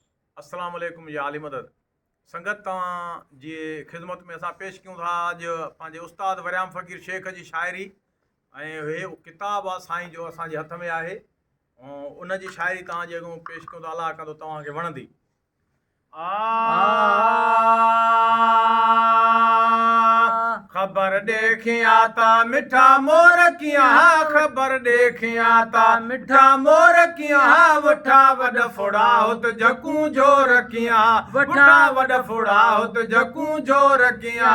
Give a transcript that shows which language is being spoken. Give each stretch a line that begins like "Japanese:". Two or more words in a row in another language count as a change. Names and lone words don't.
Arabic: السلام عليكم
Sindhi: या आली मदद संगत तव्हां जी ख़िदमत में असां पेश कयूं था अॼु पंहिंजे उस्ताद वरियाम फ़कीर शेख जी शाइरी ऐं हे किताबु आहे साईं जो असांजे हथ में आहे ऐं उन जी शाइरी तव्हांजे अॻियां पेश कयूं था। अलाह कंदो तव्हांखे वणंदी। खबर देखिया ता मिठा मोर किया, खबर देखिया ता मिठा मोर किया, वठा वड फोड़ा होत जकू जोर किया, वठा वड फोड़ा होत जकू जोर किया।